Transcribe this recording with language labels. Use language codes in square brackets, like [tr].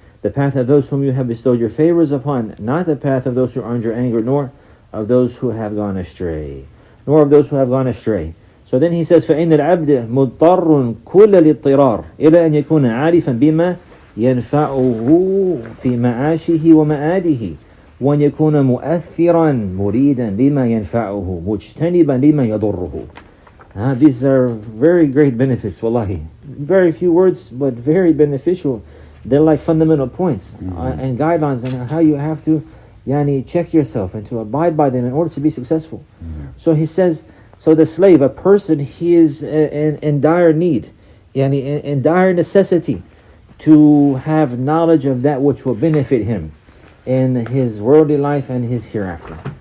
[en] The path of those whom you have bestowed your favors upon, not the path of those who earned your anger, nor of those who have gone astray. nor of those who have gone astray. [ar] So then he says, فإن العبد مضطر كل الاضطرار إلى أن يكون عارفا بما ينفعه في معاشه ومآده وأن يكون مؤثرا مريدا لما ينفعه مجتنبا لما يضره. [en] These are very great benefits, wallahi. Very few words, but very beneficial. They're like fundamental points and guidelines on how you have to check yourself and to abide by them in order to be successful. So he says, so the slave, a person, he is in dire need, in dire necessity to have knowledge of that which will benefit him in his worldly life and his hereafter.